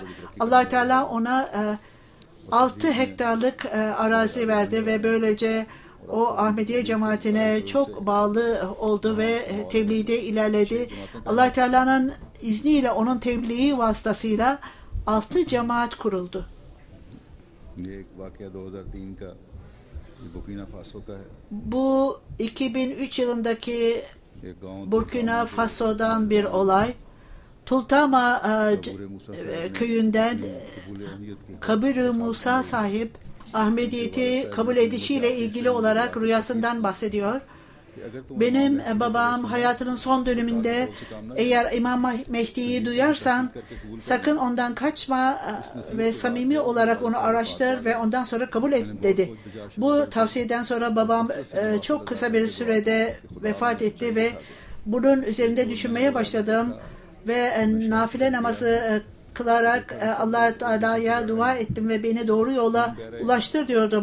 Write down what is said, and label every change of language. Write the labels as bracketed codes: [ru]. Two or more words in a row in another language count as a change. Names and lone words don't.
[tr] Allah-u Teala ona 6 hektarlık arazi verdi ve böylece o Ahmediye cemaatine çok bağlı oldu ve tebliğde ilerledi. Allah Teala'nın izniyle onun tebliği vasıtasıyla 6 cemaat kuruldu. [ur] یہ ایک واقعہ 2003 کا یہ برکینا فاسو کا ہے. [tr] Bu 2003 yılındaki [ur] ایک گاؤں [tr] Burkina Faso'dan bir olay. Tultama köyünden [ur] قبول اہمیت کی [tr] Kabir-i Musa sahip Ahmediyeti kabul edişiyle ilgili olarak rüyasından bahsediyor. [ur] کہ اگر تم [tr] Benim babam hayatının son döneminde eğer İmam Mehdi'yi duyarsan sakın ondan kaçma ve samimi olarak onu araştır ve ondan sonra kabul et dedi. Bu tavsiyeden sonra babam çok kısa bir sürede vefat etti ve bunun üzerinde düşünmeye başladım ve nafile namazı kılarak Allah-u Teala'ya dua ettim ve beni doğru yola ulaştır diyordum.